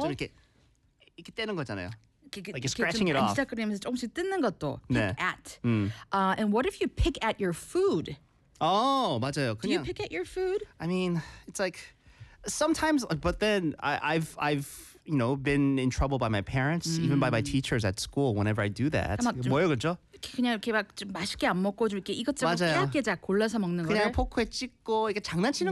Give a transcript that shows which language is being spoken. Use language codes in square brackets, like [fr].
[ko] 좀 이렇게 떼는 거잖아요. [en] Like you're scratching it off. [ko] 안지작거리면서 조금씩 뜯는 것도 pick 네. [en] at. And what if you pick at your food? [ko] 맞아요. 그냥 [en] Do you pick at your food? I mean, it's like sometimes but then I've you know been in trouble by my parents even by my teachers at school whenever I do that. [ko] 뭐예요, 그죠? 그냥 이렇게 막 좀 맛있게 안 먹고 좀 이렇게 이것저것 깨작깨작 골라서 먹는 거를 그냥 포크에 찍고 이렇게 장난치는